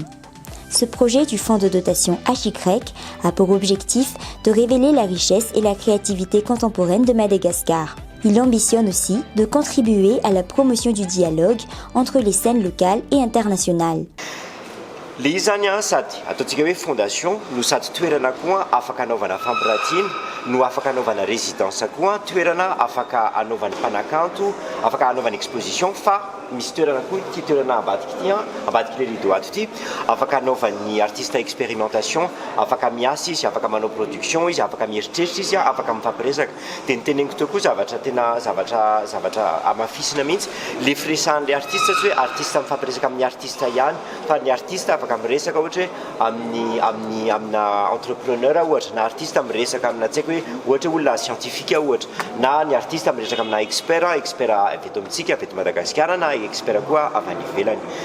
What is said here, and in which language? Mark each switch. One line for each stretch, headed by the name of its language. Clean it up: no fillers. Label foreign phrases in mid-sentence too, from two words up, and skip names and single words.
French: Ce projet du fonds de dotation HYCREC a pour objectif de révéler la richesse et la créativité contemporaine de Madagascar. Il ambitionne aussi de contribuer à la promotion du dialogue entre les scènes locales et internationales.
Malagasy: Le izy zany sady ataontsika hoe fondation no sady toerana koa afaka anaovana fampirantiana no afaka anaovana résidence koa toerana afaka anaovana mpanakanto afaka anaovana exposition fa misy toerana koa ty toerana ambadiky le rideau ato ty afaka anaovan'ny
French: artiste expérimentation
Malagasy: afaka miasa izy afaka manao production izy afaka mieritreritra izy afaka mifampiresaka dia niteneniko teo koa zavatra amafisina mihitsy le firesahan'le artiste tsy hoe artiste mifampiresaka amin'ny artiste ihany fa ny artiste afaka miresaka ohatra hoe amina entrepreneur ohatra na artiste miresaka amina tsy haiko hoe ohatra olona scientifique ohatra na ny artiste miresaka amina expert avy eto amintsika avy eto Madagasikara na expert koa avy any ivelany